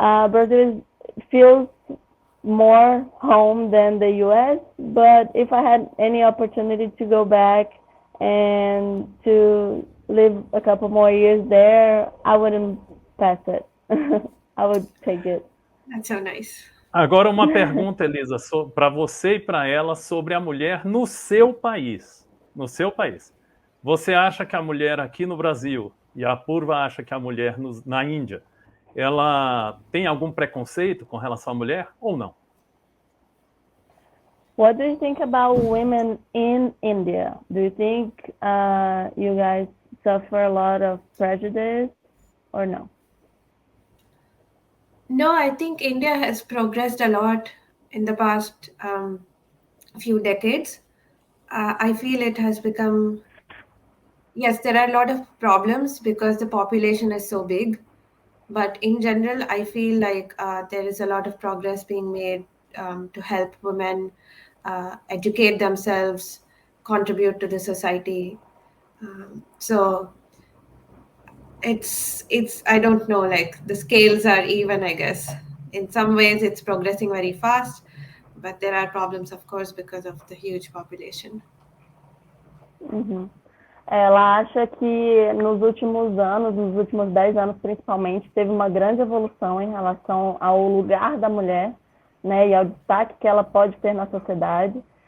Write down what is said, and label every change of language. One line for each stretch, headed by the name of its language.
English: Brazil feels more home than the US, but if I had any opportunity to go back and to live a couple more years there, I wouldn't pass it. I would take it. That's so nice.
Portuguese: Agora uma pergunta, Elisa, para você e para ela sobre a mulher no seu país. No seu país. Você acha que a mulher aqui no Brasil e a Apurva acha que a mulher na Índia, ela tem algum preconceito com relação à mulher ou não?
English: What do you think about women in India? Do you think you guys suffer a lot of prejudice or no? No, I think India has progressed a lot in the past few decades. I feel it has become, yes, there are a lot of problems because the population is so big. But in general, I feel like there is a lot of progress being made to help women educate themselves, contribute to the society. So it's I don't know, like the scales are even, I guess. In some ways, it's progressing very fast, but there are problems, of course, because of the huge population. Uhum.
Portuguese: Ela acha que nos últimos anos, nos últimos 10 anos principalmente, teve uma grande evolução em relação ao lugar da mulher, né, e ao destaque que ela pode ter na sociedade.